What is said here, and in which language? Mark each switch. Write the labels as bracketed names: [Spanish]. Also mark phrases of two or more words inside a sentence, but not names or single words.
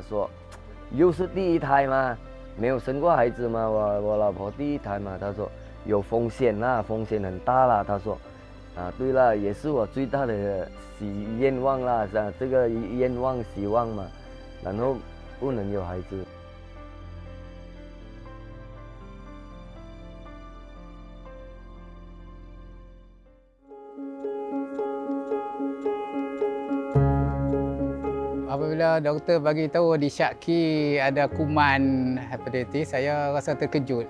[Chinese] 说又是第一胎嘛。没有生过孩子嘛，我老婆第一胎嘛，她说有风险啦，风险很大啦。她说对了，也是我最大的愿望啦，这个愿望希望嘛，然后不能有孩子。 [Malay] Apabila doktor bagi tahu disyaki ada kuman hepatitis, saya rasa terkejut.